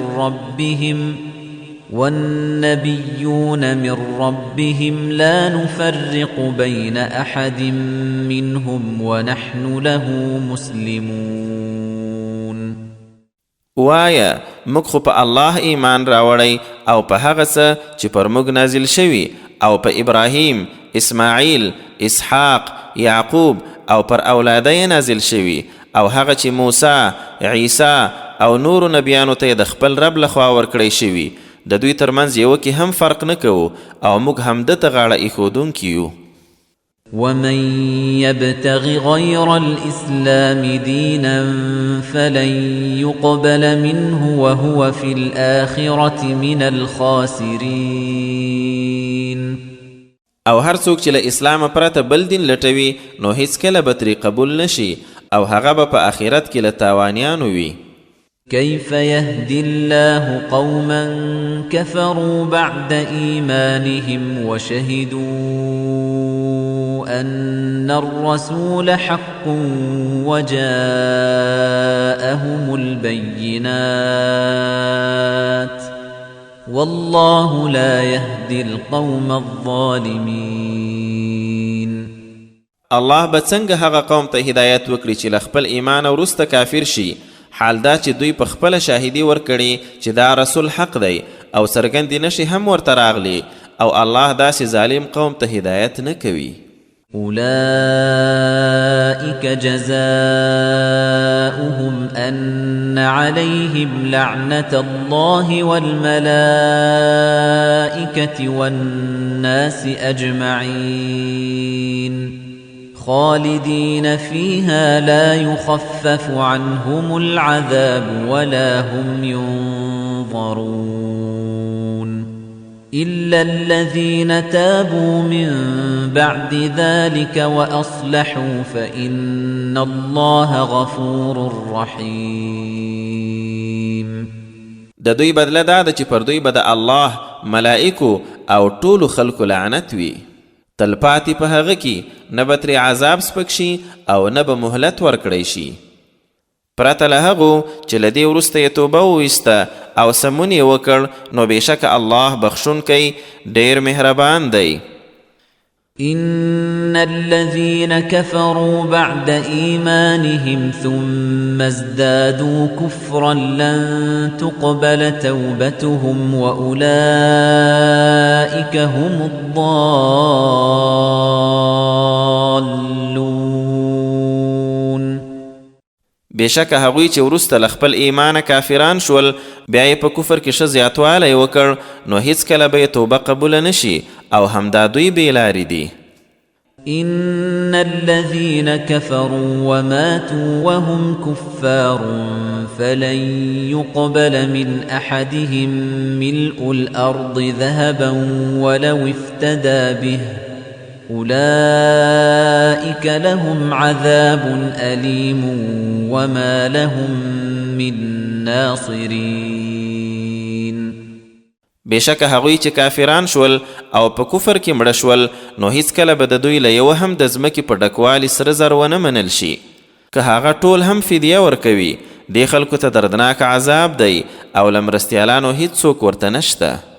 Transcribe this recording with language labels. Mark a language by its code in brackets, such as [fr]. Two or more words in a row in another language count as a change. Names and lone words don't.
[ar] من ربهم لا نفرق بين أحد منهم ونحن له مسلمون. [ps] وایا موږ خو په الله ایمان راوړی او په هغه څه چې پر موږ نازل شوي او په ابراهیم، اسماعیل، اسحاق، یعقوب او پر اولاده نازل شوي او هغه چې موسی، عیسی او نورو نبیانو ته د خپل رب لخوا ورکړی شوي د دوی ترمنځ یو کې هم فرق نه کوو او موږ هم ده ته غاړه ایښودونکي یو. [ar] ومن يبتغ غير الإسلام دينا فلن يقبل منه وهو في الآخرة من الخاسرين. [ps] او هر څوک چې له اسلام پرته بل دین لټوي نو هیڅکله به ترې قبول نشي او هغه به په آخرت کې له تاوانیانو وي. [ar] كيف يهدي الله قوما كفروا بعد إيمانهم وشهدوا أن الرسول حق وجاءهم البينات والله لا يهدي القوم الظالمين. [ps] الله به څنګه هغه قوم ته هدایت وکړي چې له خپل ایمان وروسته کافر شي، حال دا چې دوی په خپله شاهدي ورکړي چې دا رسول حق دی او څرګندې نښې هم ورته راغلي، او الله داسې ظالم قوم ته هدایت نه کوي. [ar] أولئك جزاؤهم أن عليهم لعنة الله والملائكة والناس أجمعين خالدين فيها لا يخفف عنهم العذاب ولا هم ينظرون إلا الذين تابوا من بعد ذلك وأصلحوا فإن الله غفور رحيم. [ps] د دوی بدله دا ده چې پر دوی به د الله، ملائکو او ټولو خلکو لعنت وي. تلپاتې په هغه کې نه به ترې عذاب سپک شي او نه به مهلت ورکړی شي. پرته له هغو چې له دې وروسته یې توبه وویسته او سمون یې وکړ نو بېشکه الله بخښونکی ډېر مهربان دی. [ar] إن الذين كفروا بعد إيمانهم ثم ازدادوا كفرا لن تقبل توبتهم وأولئك هم الضالون. [ps] بېشکه هغوی چې وروسته له خپل ایمانه کافران شول بیا یې په کفر کې ښه زیاتوالی وکړ نو هیڅکله به یې توبه قبوله نشي او همدا دوی بې لارې دي. [ar] إن الذين كفروا وماتوا وهم كفار فلن يقبل من أحدهم ملء الأرض ذهبا ولو افتدى به أولئك لهم عذاب أليم وما لهم من ناصرين. [ps] بېشکه هغوی چې کافران شول او په کفر کې مړه شول نو هیڅکله به د دوی له یوه هم د ځمکې په ډکوالي سره زر ونه منل شي. که هغه ټول هم فدیه ورکوي دې خلکو ته دردناک عذاب دی او له مرستیالانو هیڅوک ورته نشته.